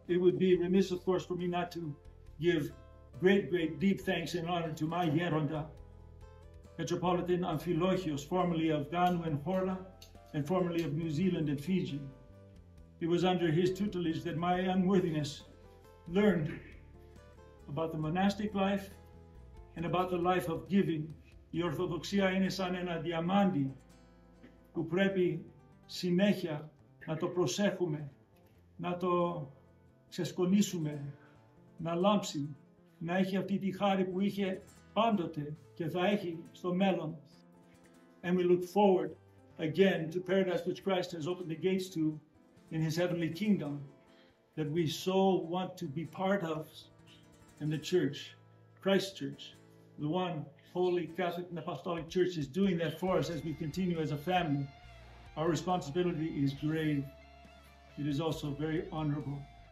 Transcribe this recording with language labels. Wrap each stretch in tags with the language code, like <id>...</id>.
<en>It would be remiss, of course, for me not to give great, deep thanks and honor to my Geronda, Metropolitan Amphilochios, formerly of Ganu and Horla, and formerly of New Zealand and Fiji. It was under his tutelage that my unworthiness learned about the monastic life and about the life of giving.</en> <el>Η Ορθοδοξία είναι σαν ένα διαμάντι που πρέπει συνέχεια να το προσέχουμε, να το ξεσκονίσουμε, να λάμψει, να έχει αυτή τη χάρη που είχε πάντοτε και θα έχει στο μέλλον.</el> <en>And we look forward again to paradise which Christ has opened the gates to in his heavenly kingdom, that we so want to be part of in the church, Christ's church. The one holy Catholic and Apostolic Church is doing that for us as we continue as a family. Our responsibility is grave. It is also very honorable.</en>